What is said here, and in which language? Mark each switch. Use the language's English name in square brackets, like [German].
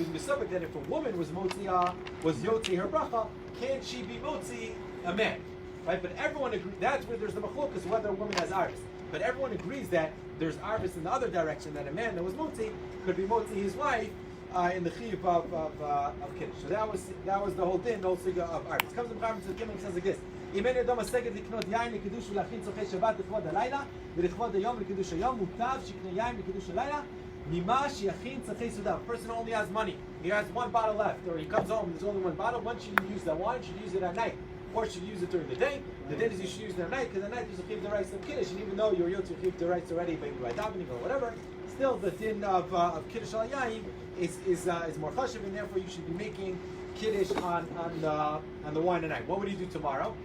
[English] It was Mesupah that if a woman was Yotzei her bracha, can she be Motzi a man? Right? But everyone agrees, that's where there's the machlokas, whether a woman has arvis. But everyone agrees that there's arvis in the other direction, that a man that was Motzi could be Motzi his wife in the chiyuv of Kiddush. So that was the whole din, the whole siga of arvis. Comes the Chaim to the Kimmel and says like this. [Hebrew] אם אין ידו משגת לקנות יין לקידוש ולהכין צורכי שבת לכבוד הלילה ולכבוד היום לקידוש היום מוטב שיקנה יין לקידוש הלילה ממה שיכין צורכי סעודה. [English] A person only has money, he has one bottle left, or he comes home and there's only one bottle. When should you use that wine? Should you use it at night, or should you use it during the day? The day is you should use it at night, because at night there's a chiv d'oraisa of Kiddush, and even though you're yotze chiv d'oraisa already, maybe by davening or whatever, still the din of Kiddush al yayin is more chashuv, and therefore you should be making Kiddush on the wine at night. What would you do tomorrow?